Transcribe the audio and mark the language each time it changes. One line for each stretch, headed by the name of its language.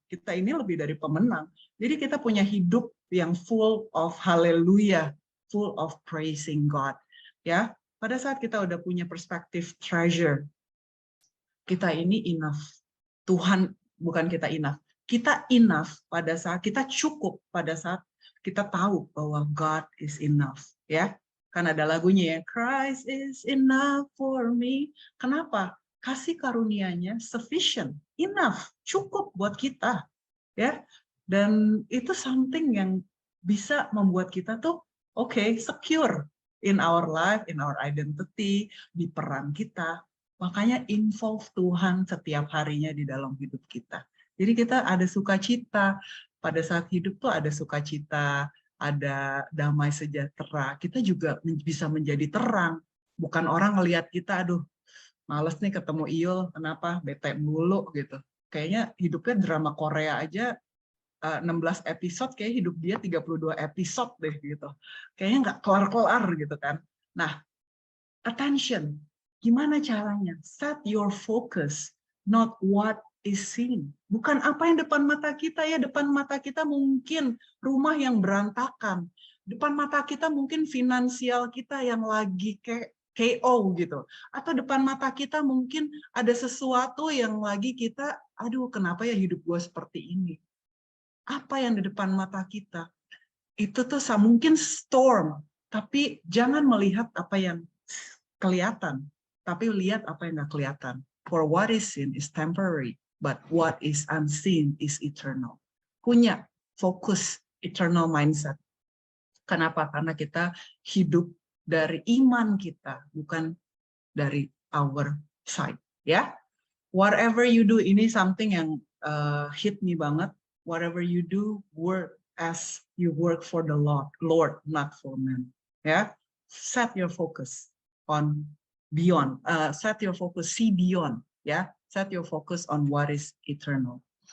Indonesian: Kita ini lebih dari pemenang. Jadi kita punya hidup yang full of hallelujah, full of praising God. Ya, pada saat kita udah punya perspektif treasure, kita ini enough. Tuhan bukan kita enough. Kita enough pada saat kita cukup, pada saat kita tahu bahwa God is enough, ya. Kan ada lagunya ya, Christ is enough for me. Kenapa? Kasih karunia-Nya sufficient, enough, cukup buat kita, ya. Dan itu something yang bisa membuat kita tuh secure in our life, in our identity, di peran kita. Makanya involve Tuhan setiap harinya di dalam hidup kita. Jadi kita ada sukacita, pada saat hidup tuh ada sukacita, ada damai sejahtera. Kita juga bisa menjadi terang. Bukan orang ngelihat kita, aduh, males nih ketemu Iul, kenapa? Bete mulu gitu. Kayaknya hidupnya drama Korea aja 16 episode, kayak hidup dia 32 episode deh gitu. Kayaknya nggak kelar-kelar gitu kan. Nah, attention. Gimana caranya?
English: Set your focus, not what is seen.
Indonesian: Bukan apa yang depan mata kita ya. Depan mata kita mungkin rumah yang berantakan. Depan mata kita mungkin finansial kita yang lagi kayak KO gitu. Atau depan mata kita mungkin ada sesuatu yang lagi kita, aduh kenapa ya hidup gue seperti ini. Apa yang di depan mata kita? Itu tuh mungkin storm. Tapi jangan melihat apa yang kelihatan. Tapi lihat apa yang nggak kelihatan.
English: For what is seen is temporary, but what is unseen is eternal.
Indonesian: Punya fokus eternal mindset. Kenapa? Karena kita hidup dari iman kita, bukan dari our side.
English: Ya, whatever you do, ini something yang hit me banget. Whatever you do, work as you work for the Lord, not for men. Ya, set your focus on beyond. Set your focus, see beyond. Ya, set your focus on what is eternal.